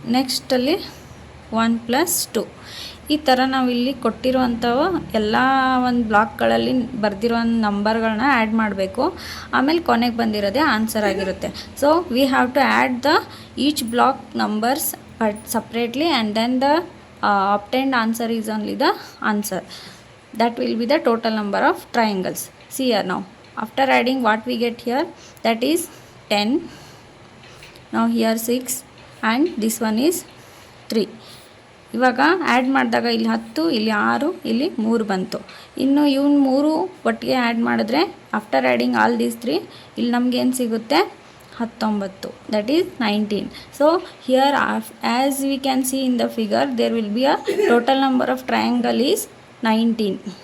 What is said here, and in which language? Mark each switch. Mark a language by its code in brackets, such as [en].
[kn] ನೆಕ್ಸ್ಟಲ್ಲಿ 1 + 2 ಈ ಥರ ನಾವಿಲ್ಲಿ ಕೊಟ್ಟಿರುವಂಥವು ಎಲ್ಲ ಒಂದು ಬ್ಲಾಕ್ಗಳಲ್ಲಿ ಬರೆದಿರೋ ನಂಬರ್ಗಳನ್ನ ಆ್ಯಡ್ ಮಾಡಬೇಕು. ಆಮೇಲೆ ಕೊನೆಗೆ ಬಂದಿರೋದೇ ಆನ್ಸರ್ ಆಗಿರುತ್ತೆ. [en] So we have to add the each block numbers but separately and then the obtained answer is only the answer. That will be the total number of triangles. See here now. After adding what we get here, that is 10. Now here 6 and this one is 3. [kn] ಇವಾಗ add ಮಾಡಿದಾಗ ಇಲ್ಲಿ 10, ಇಲ್ಲಿ 6, ಇಲ್ಲಿ 3 ಬಂತು. ಇನ್ನು ಇವನ್ 3 ಒಟ್ಟಿಗೆ add ಮಾಡಿದ್ರೆ [en] after adding all these 3 [kn] ಇಲ್ಲಿ ನಮಗೇನು ಸಿಗುತ್ತೆ 19. [en] That is 19. So here as we can see in the figure there will be a total number of triangle is 19.